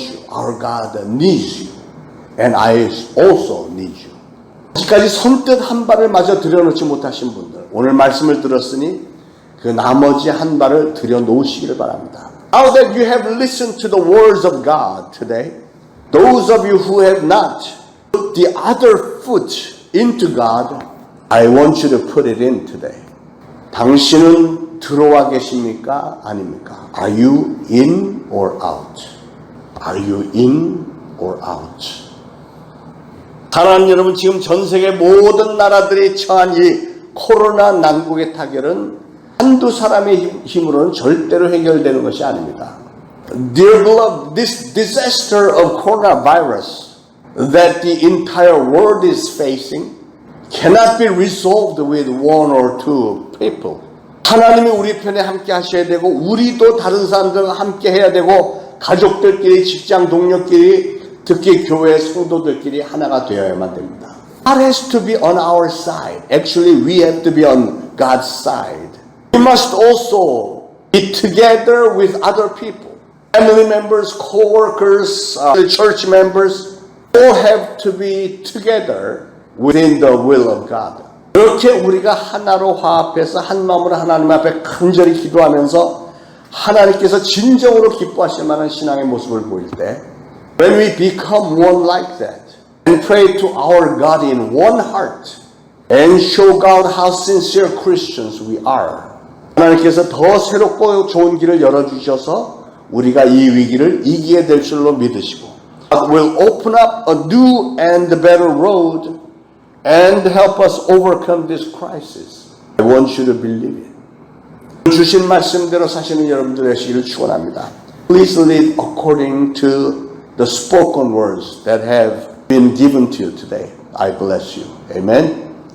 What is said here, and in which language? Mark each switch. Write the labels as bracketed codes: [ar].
[en] Our God needs you, and I also need you. [ko] 아직까지 선뜻 한 발을 마저 들여놓지 못하신 분들, 오늘 말씀을 들었으니 그 나머지 한 발을 들여놓으시기를 바랍니다. [en] Now that you have listened to the words of God today, those of you who have not put the other foot into God, I want you to put it in today. [ko] 당신은 들어와 계십니까? 아닙니까? [en] Are you in or out? Are you in or out? [ko] 사랑하는 여러분, 지금 전 세계 모든 나라들이 처한 이 코로나 난국의 타결은 한두 사람의 힘으로는 절대로 해결되는 것이 아닙니다. [en] Dear beloved, this disaster of coronavirus that the entire world is facing cannot be resolved with one or two people. [ko] 하나님이 우리 편에 함께 하셔야 되고 우리도 다른 사람들과 함께 해야 되고 가족들끼리 직장 동료끼리 특히 교회 성도들끼리 하나가 되어야만 됩니다. [en] God has to be on our side. Actually, we have to be on God's side. We must also be together with other people. Family members, co-workers, church members, all have to be together within the will of God. [ko] 이렇게 우리가 하나로 화합해서 한 마음으로 하나님 앞에 간절히 기도하면서 하나님께서 진정으로 기뻐하실 만한 신앙의 모습을 보일 때 [en] when we become one like that and pray to our God in one heart and show God how sincere Christians we are. [ko] 하나님께서 더 새롭고 좋은 길을 열어주셔서 우리가 이 위기를 이기게 될 줄로 믿으시고 [en] God will open up a new and better road and help us overcome this crisis. I want you to believe it. [ko] 주신 말씀대로 사시는 여러분들 되시기를 축원합니다. [en] Please live according to the spoken words that have been given to you today. I bless you. Amen.